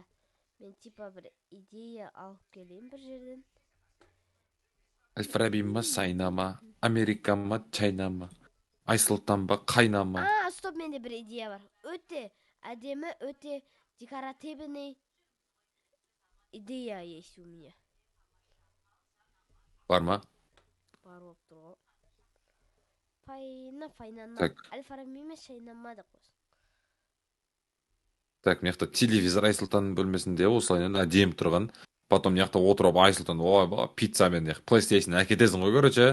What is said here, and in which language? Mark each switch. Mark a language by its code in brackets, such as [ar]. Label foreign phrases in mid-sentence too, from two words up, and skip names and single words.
[kk] Мен типа бір идея алып келейін бір жерден. Әл-Фараби ма, Сайна ма, Америка ма, Чайна ма, Айсұлтан ба, Қайна ма? Стоп, менде бір идея бар. Өте әдемі, өте декоративный [ru] идея есть у меня. [kk] Бар ма? Бар болып тұр ғой. Файнана. Әл-Фараби ма, Шайна ма да қойсын. Так, мияқта телевизор Айсұлтанның бөлмесінде осылайынан әдемі тұрған. Потом мияқта отырып Айсұлтан, пиццамен PlayStation әкетесің ғой, короче.